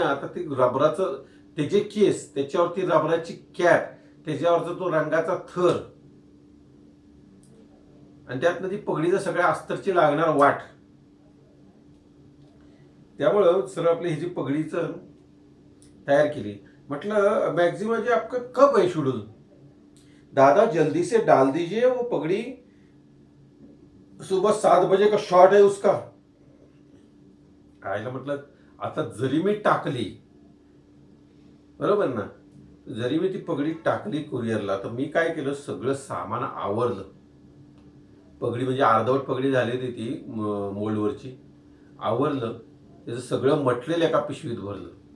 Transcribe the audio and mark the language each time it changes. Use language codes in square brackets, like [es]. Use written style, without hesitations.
[mr] आता ते रबराचं त्याचे केस, त्याच्यावरती रबराची कॅप, त्याच्यावरचा तो रंगाचा थर, आणि त्यातनं ती पगडीचं सगळ्या अस्तरची लागणार वाट. त्यामुळं सर आपली ह्याची पगडीचं तयार केली. म्हटलं [hi] मैगजी जी आपका कब है शेड्यूल, दादा जल्दी से डाल दीजिए वो पगड़ी, सुबह 7 बजे का शॉट है उसका. [mr] कायला म्हटलं, आता जरी मी टाकली, बरोबर ना, जरी मी ती पगडी टाकली कुरिअरला, तर मी काय केलं, सगळं सामान आवरलं. पगडी म्हणजे अर्धवट पगडी झाली होती ती मोल्डवरची. आवरलं, त्याचं सगळं मटेरियल एका पिशवीत भरलं.